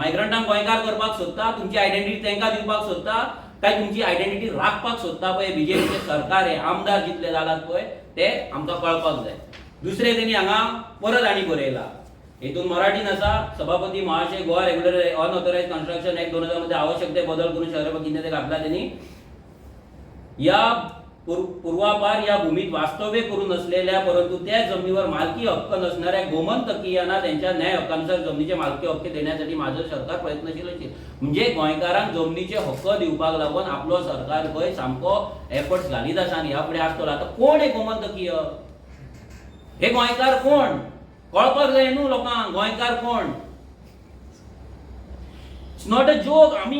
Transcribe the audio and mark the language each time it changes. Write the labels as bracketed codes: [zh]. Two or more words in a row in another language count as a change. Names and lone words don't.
[kok] मायग्रंटांक गोंयकार करपाक सोदता, तुमची आयडेंटिटी तांकां दिवपाक सोदता, काय तुमची आयडेंटिटी राखपाक सोदता पळय बीजेपीचे सरकार हे आमदार जितले जालात पळय ते आमकां कळपाक जाय. दुसरे तेणी हांगा परत आनी बरयला, हेतून मराठीन आसा, [mr] सभापती महाशय गोवा रेग्युलर अनऑथोराइज्ड कंस्ट्रक्शन ऍक्ट 2000 मध्ये आवश्यक ते बदल करून शहर कितें ते घातला त्यांनी. या पूर्वापार या भूमीत वास्तव्य करून असलेल्या परंतु त्या जमिनीवर मालकी हक्क नसणाऱ्या गोमंतकीयांना त्यांच्या न्याय हक्कानुसार जमिनीचे मालकी हक्क देण्यासाठी माझं सरकार प्रयत्नशील असेल. [kok] म्हणजे गोंयकारांक जमिनीचे हक्क दिवपाक लागून आपलो सरकार गोंय सामको एफर्ट्स घालीत आसा आनी ह्या फुडें आसतलो. आता कोण हे गोमंतकीय? हे गोंयकार कोण? कळपाक जाय न्हू लोकांक गोंयकार कोण. [en] It's not a joke.